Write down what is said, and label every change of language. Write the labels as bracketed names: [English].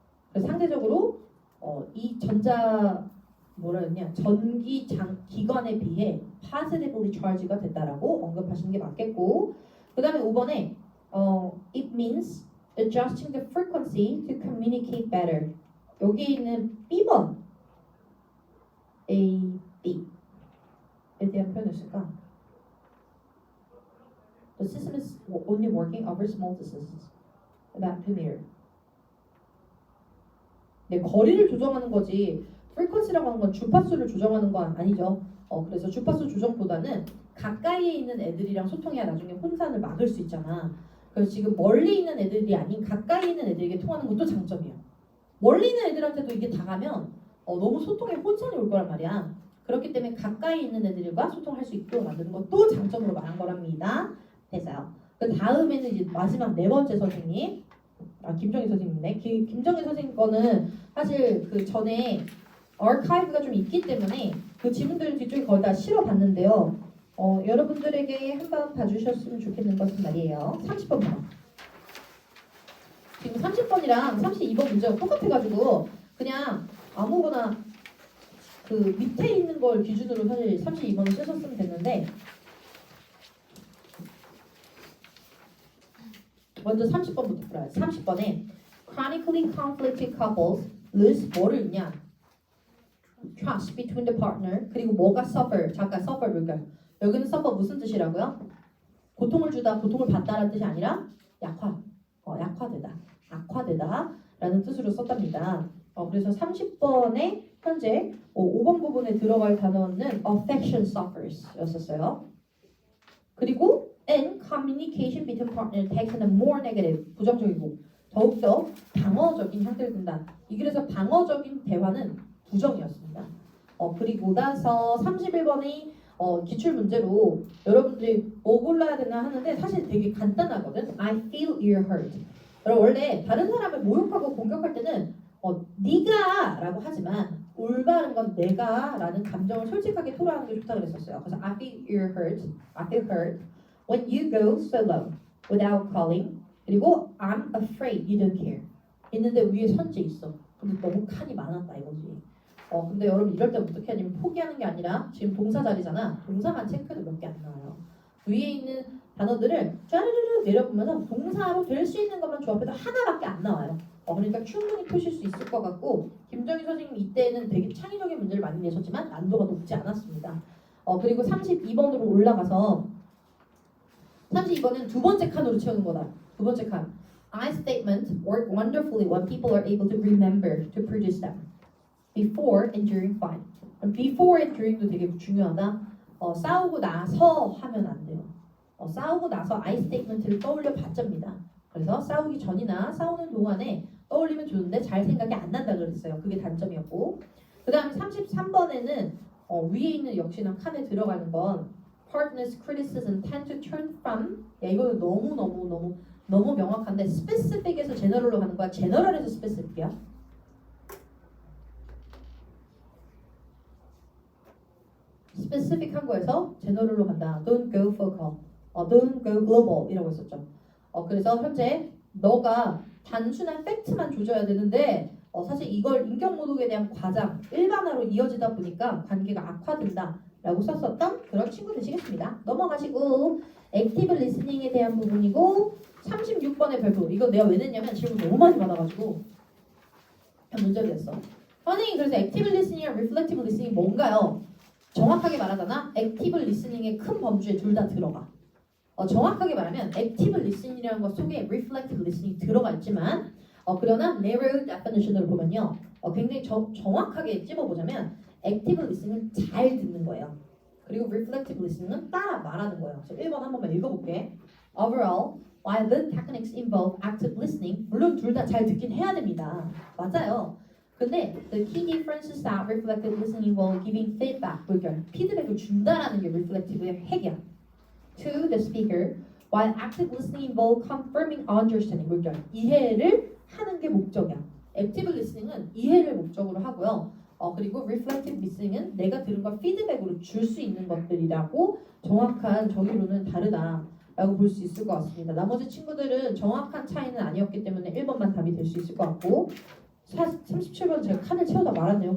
[Korean] 그래서 상대적으로 이 전기 기관에 비해 positively charged가 됐다라고 언급하시는 게 맞겠고 그 다음에 5번에 [English] it means adjusting the frequency to communicate better. [Korean] 여기 있는 B번 A, B에 대한 표현을 쓸까? [English] The system is only working over small distances. About premier. [Korean] 네, 거리를 조정하는 거지. frequency라고 하는 건 주파수를 조정하는 건 아니죠. 그래서 주파수 조정보다는 가까이에 있는 애들이랑 소통해야 나중에 혼선을 막을 수 있잖아. 그래서 지금 멀리 있는 애들이 아닌 가까이 있는 애들에게 통하는 것도 장점이야. 멀리 있는 애들한테도 이게 다 가면 너무 소통에 혼선이 올 거란 말이야. 그렇기 때문에 가까이 있는 애들과 소통할 수 있도록 만드는 것도 장점으로 말한 거랍니다. 됐어요. 그 다음에는 이제 마지막 네 번째 선생님. 김정희 선생님이네. 김정희 선생님 거는 사실 그 전에 아카이브가 좀 있기 때문에 그 지문들을 뒤쪽에 거의 다 실어봤는데요. 여러분들에게 한번 봐주셨으면 좋겠는 것은 말이에요. 30번 봐. 지금 30번이랑 32번 문제가 똑같아가지고 그냥 아무거나 그 밑에 있는 걸 기준으로 사실 32번을 쓰셨으면 됐는데 먼저 30번부터 풀어요. [English] 30번에 chronically conflicted couples lose [Korean] 뭐를 읽냐? [English] trust between the partner [Korean] 그리고 뭐가 [English] suffer? [Korean] 잠깐 suffer 뭘까요? 여기는 suffer 무슨 뜻이라고요? 고통을 주다, 고통을 받다라는 뜻이 아니라 약화되다, 악화되다 라는 뜻으로 썼답니다. 그래서 30번에 현재 5번 부분에 들어갈 단어는 [English] affection suffers [Korean] 였었어요. [English] 그리고 and communication between partners takes on a more negative [Korean] 부정적이고 더욱더 방어적인 형태를 띈다. 그래서 방어적인 대화는 부정이었습니다. 그리고 나서 31번이 기출 문제로 여러분들이 뭐 골라야 되나 하는데 사실 되게 간단하거든. [English] I feel you're hurt. [Korean] 여러분 원래 다른 사람을 모욕하고 공격할 때는 네가 라고 하지만 올바른 건 내가 라는 감정을 솔직하게 토로하는 게 좋다고 그랬었어요. [English] 그래서 I feel you're hurt. I feel hurt when you go solo without calling. 그리고 I'm afraid you don't care. [Korean] 있는데 위에 선지 있어. 근데 너무 칸이 많았다 이거지. 근데 여러분 이럴 때 어떻게 하냐면 포기하는 게 아니라 지금 동사 자리잖아. 동사만 체크해도 몇 개 안 나와요. 위에 있는 단어들을 쭈르르르 내려보면서 동사로 될 수 있는 것만 조합해도 하나밖에 안 나와요. 그러니까 충분히 푸실 수 있을 것 같고 김정희 선생님 이때는 되게 창의적인 문제를 많이 내셨지만 난도가 높지 않았습니다. 그리고 32번으로 올라가서 32번은 두 번째 칸으로 채우는 거다. 두 번째 칸. [English] I statement work wonderfully when people are able to remember to produce them. Before and during fine. [Korean] Before and during도 되게 중요하다. 싸우고 나서 하면 안 돼요. 싸우고 나서 I statement를 떠올려 봤답니다. 그래서 싸우기 전이나 싸우는 동안에 떠올리면 좋은데 잘 생각이 안 난다 그랬어요. 그게 단점이었고 그 다음에 33번에는 위에 있는 역시나 칸에 들어가는 건 [English] partners criticism tend to turn from [Korean] 이거는 너무 명확한데 specific에서 general로 가는 거야? general에서 specific이야? specific한 거에서 general로 간다. [English] Don't go focal, don't go global [Korean] 이라고 했었죠. 그래서 현재 너가 단순한 팩트만 조져야 되는데 사실 이걸 인격모독에 대한 과장, 일반화로 이어지다 보니까 관계가 악화된다 라고 썼었던 그런 친구 되시겠습니다. 넘어가시고 액티브 리스닝에 대한 부분이고 36번의 별표 이거 내가 왜 냈냐면 질문 너무 많이 받아가지고 문제 냈어. 선생님 그래서 액티브 리스닝이랑 리플렉티브 리스닝이 뭔가요? 정확하게 말하잖아. 액티브 리스닝의 큰 범주에 둘 다 들어가. 정확하게 말하면 액티브 리스닝이라는 것 속에 reflective listening 들어가 있지만 그러나 narrow definition으로 보면요 굉장히 정확하게 찝어보자면 active listening은 잘 듣는 거예요. 그리고 reflective listening은 따라 말하는 거예요. 그래서 1번 한 번만 읽어볼게. [English] Overall, while the techniques involve active listening [Korean] 물론 둘 다 잘 듣긴 해야 됩니다. 맞아요. [English] 근데 the key difference is that reflective listening involves giving feedback [Korean] 그러니까 피드백을 준다라는 게 reflective의 핵이야. [English] To the speaker, while active listening involves confirming understanding. [Korean] 그러니까 이해를 하는 게 목적이야. active listening은 이해를 목적으로 하고요. 그리고 reflective listening은 내가 들은 걸 피드백으로 줄 수 있는 것들이라고 정확한 저기로는 다르다라고 볼 수 있을 것 같습니다. 나머지 친구들은 정확한 차이는 아니었기 때문에 1번만 답이 될 수 있을 것 같고 37번 제가 칸을 채우다 말았네요.